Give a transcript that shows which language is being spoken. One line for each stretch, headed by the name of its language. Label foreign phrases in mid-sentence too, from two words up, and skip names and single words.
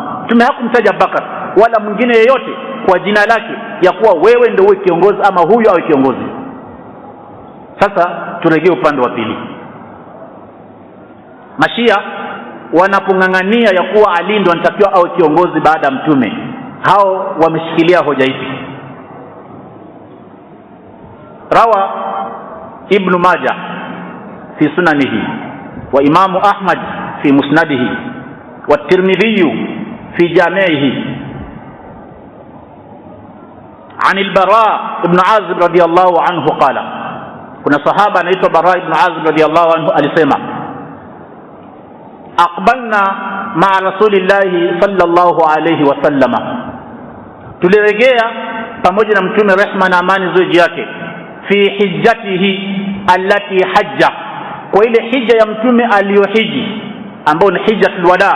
Swahili: Mtume hakumtaja Abubakar wala mwingine yeyote kwa jina lake ya kuwa wewe ndio uwe kiongozi ama huyu awe kiongozi. Sasa turejee upande wa pili. Mashia wanapongangania ya kuwa Ali ndo anatakiwa awe kiongozi baada ya Mtume, hao wameshikilia hoja ipi?
Arabic: روى ابن ماجه في سننه والإمام أحمد في مسنده والترمذي في جامعه عن البراء بن عازب رضي الله عنه قال,
Swahili: kuna sahaba anaitwa Bara ibn Azib
Arabic: رضي الله عنه
Swahili: alisema,
Arabic: أقبلنا مع رسول الله صلى الله عليه وسلم,
Swahili: tulirejea pamoja na Mtume rehma na amani ziwe juu yake,
Arabic: في حجته التي حج,
Swahili: kwa ile hija ya Mtume aliyohiji ambayo ni
Arabic: حجة الوداع.